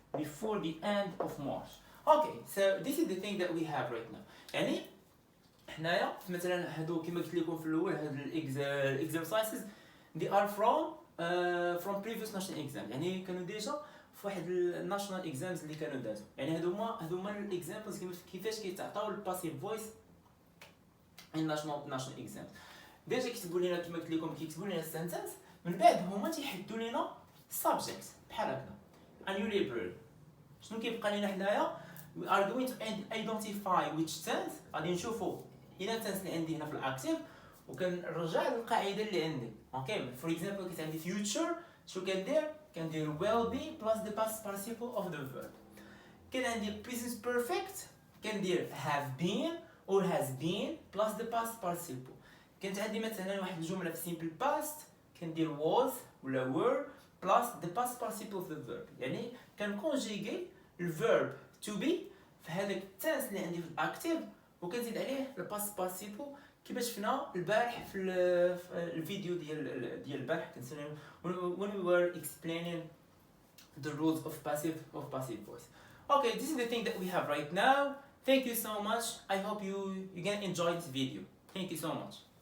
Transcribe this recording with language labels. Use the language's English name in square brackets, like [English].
[English] Before the end of March. Okay, so this is the thing that we have right now. [Arabic] يعني حنايا مثلا هادو كما قلت لكم في الاول هاد الاكزرسايزز they are from previous national exam. يعني كانوا ديجا في واحد الناشونال اكزامز اللي كانوا دازو. يعني هادوما الاكزامبلز كيفاش كيتعطاو الباسيف فويس ان ناشونال اكزامز. ديجا كيكتبوا لنا كما قلت لكم كيكتبوا لنا السنتنس من بعد هما تيحدوا لنا subject بحال هكذا unusual. شنو كيبقى لنا حنايا؟ we are going to identify which tense. غادي نشوفوا الى tense اللي عندي هنا في الاكتيف وكنرجع للقاعده اللي عندي. اوكي فور اكزامبل كنت عندي future شنو كندير will be plus the past participle of the verb. كان عندي present perfect كندير have been or has been plus the past participle. كانت عندي مثلا واحد الجمله في simple past كندير was ولا were plus the past participle of the verb. يعني كنكونجيغي الفيرب to be في هذاك التنس اللي عندي في الاكتيف وكنزيد عليه الباست بارتيسيبل كما شفنا البارح في الفيديو ديال البارح كنسميو when we were explaining the rules of passive voice. [English] Okay, this is the thing that we have right now. Thank you so much. I hope you can enjoy this video. Thank you so much.